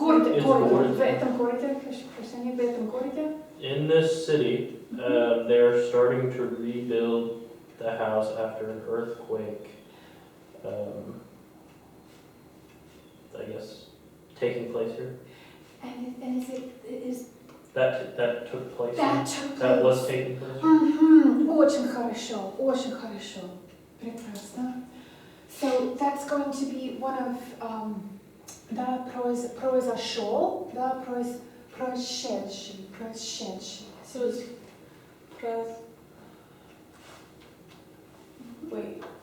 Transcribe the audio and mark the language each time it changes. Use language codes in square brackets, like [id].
[ru] в этом городе, прощения, в этом городе. [en] In this city, they're starting to rebuild the house after an earthquake. I guess taking place here. And is That took place. that Was taking place. [ru] Очень хорошо, очень хорошо. Прекрасно. [en] So that's going to be one of [ru] да, произошел, да, происшедший. [en] So it's Wait.